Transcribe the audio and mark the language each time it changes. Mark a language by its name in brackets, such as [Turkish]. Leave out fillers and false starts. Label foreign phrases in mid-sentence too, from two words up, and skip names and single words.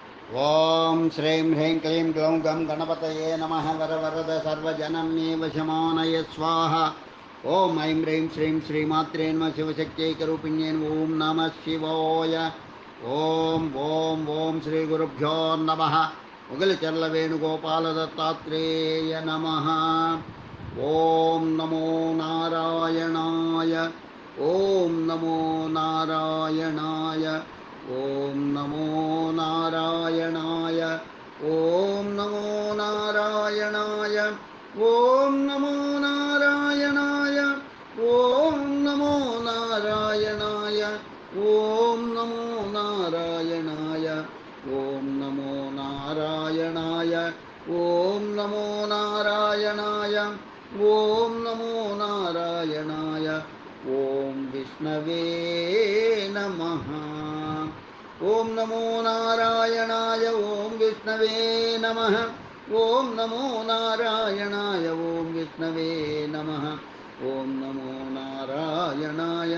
[Sanskrit] ఓం శ్రీం హ్రీం క్లీం గ్లౌం గం గణపతయే నమః వరవరద సర్వజనమే వశమానయ స్వాహ. ఓం ఐం హ్రీం శ్రీం శ్రీమాత్రే నమ శివశక్త్యైకరూపిణ్యే ఓం నమః శివాయ. ఓం ఓం ఓం శ్రీ గురుభ్యో నమః. ముగిలిచర్ల వేణుగోపాల దత్తాత్రేయ నమః. ఓం నమో నారాయణాయ. ఓం నమో నారాయణాయ. ఓం నమో నారాయణాయ. ఓం నమో నారాయణాయ. ఓం నమో నారాయణాయ. ఓం నమో నారాయణాయ. ఓం నమో నారాయణాయ. ఓం నమో నారాయణాయ. ఓం నమో నారాయణాయ. ఓం నమో నారాయణాయ. ఓం విష్ణవే నమః. ఓం నమో నారాయణాయ. ఓం విష్ణవే నమః. ఓం నమో నారాయణాయ. ఓం విష్ణవే నమః. ఓం నమో నారాయణాయ.